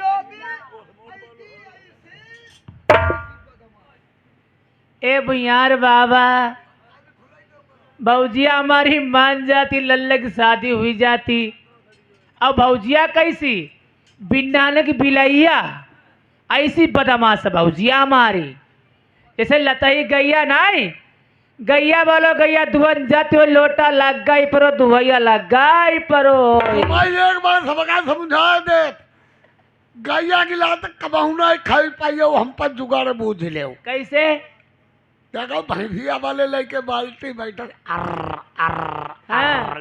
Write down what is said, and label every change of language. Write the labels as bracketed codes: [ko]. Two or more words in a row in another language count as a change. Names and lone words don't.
[hi] ए भुयार बाबा भौजिया हमारी मान जाती लल्ले की शादी हुई जाती। अब भौजिया कैसी बिन्नाने की बिलैया ऐसी बदमाश भौजिया हमारी। जैसे लताई गैया नहीं गैया बोलो गैया धुवन जाती हो लोटा लग गई परो धुवैया लग गई परो। तुम्हें एक बार सबका समझा दे गैया की लात कबहू ना खाई पाइयो हम पर जुगाड़ बूझ ले। कैसे देखो भैंसिया वाले लेके बाल्टी बैठे हाँ।